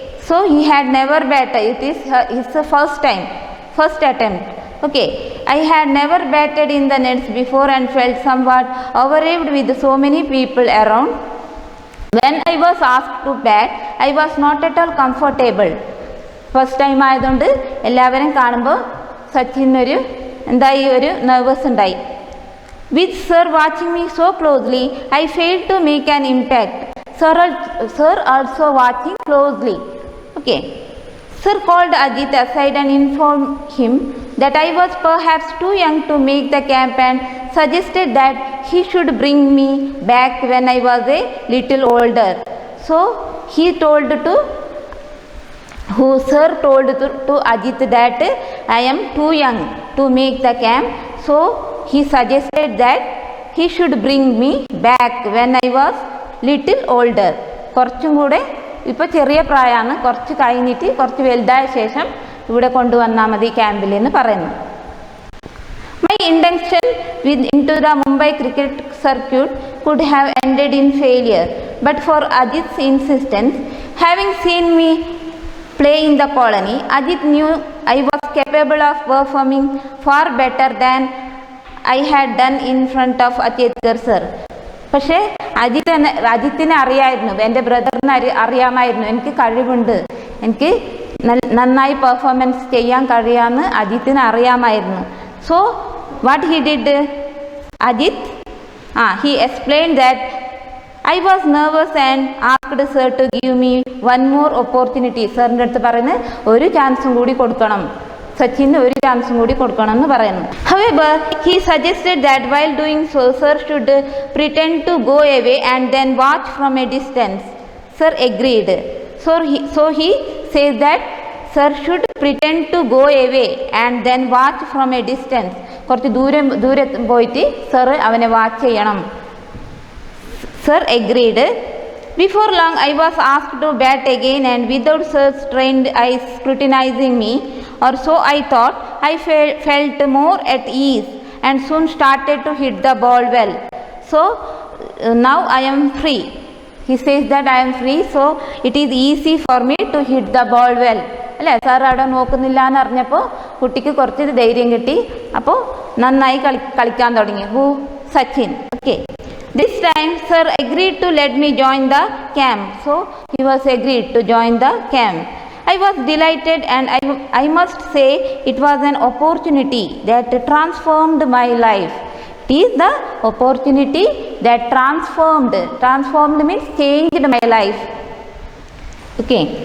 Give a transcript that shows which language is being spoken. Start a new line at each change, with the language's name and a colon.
English: So he had never batted. It is his first time, first attempt. Okay. I had never batted in the nets before and felt somewhat overawed with so many people around. When I was asked to bat, I was not at all comfortable.
Malayalam: First time ആയതുകൊണ്ട് എല്ലാവരും കാണുമ്പോൾ സച്ചിനൊരു എന്തായി ഒരു nervous ഉണ്ടായി.
English: With sir watching me so closely I fail to make an impact. Sir also watching closely. Okay. Sir called Ajit aside and informed him that I was perhaps too young to make the camp and suggested that he should bring me back when I was a little older. So he told to Sir told to Ajit that I am too young to make the camp. So he suggested that he should bring me back when I was little older.
Malayalam: കുറച്ചും കൂടെ ഇപ്പോൾ ചെറിയ പ്രായമാണ്, കുറച്ച് കഴിഞ്ഞിട്ട് കുറച്ച് വലുതായ ശേഷം ഇവിടെ കൊണ്ടുവന്നാൽ മതി ക്യാമ്പിൽ എന്ന് പറയുന്നു.
English: My intention into the Mumbai cricket circuit could have ended in failure, but for Ajit's insistence, having seen me play in the colony, Ajit knew I was capable of performing far better than I had done in front of Achetgar sir.
Malayalam: പക്ഷേ അജിത്തിനെ അറിയായിരുന്നു, എൻ്റെ ബ്രദറിന് അറിയാമായിരുന്നു എനിക്ക് കഴിവുണ്ട്, എനിക്ക് നന്നായി performance ചെയ്യാൻ കഴിയാമെന്ന് അജിത്തിന് അറിയാമായിരുന്നു.
English: So what he did Ajit he explained that I was nervous and asked sir to give me one more opportunity.
Malayalam: സാറിൻ്റെ അടുത്ത് പറയുന്നത് ഒരു ചാൻസും കൂടി കൊടുക്കണം, സച്ചിന് ഒരു ചാൻസും കൂടി കൊടുക്കണം എന്ന് പറയുന്നു.
English: However, he suggested that while doing so, sir should pretend to go away and then watch from a distance. Sir agreed. So he says that sir should pretend to go away and then watch from a distance.
Malayalam: കുറച്ച് ദൂരെ പോയിട്ട് sir അവനെ watch ചെയ്യണം.
English: Sir agreed. Before long, I was asked to bat again, and without sir's trained eyes scrutinizing me, or so I thought, I felt more at ease and soon started to hit the ball well. So now I am free. He says that I am free, so it is easy for me to hit the ball well.
Malayalam: അല്ലേ, sir അവിടെ നോക്കുന്നില്ല എന്ന് അറിഞ്ഞപ്പോൾ കുട്ടിക്ക് കുറച്ച് ധൈര്യം കിട്ടി, അപ്പോൾ നന്നായി കളിക്കാൻ തുടങ്ങി. Sachin. Okay.
English: This time sir agreed to let me join the camp. So he was agreed to join the camp. I was delighted, and I must say it was an opportunity that transformed my life. It is the opportunity that transformed means changed my life. Okay.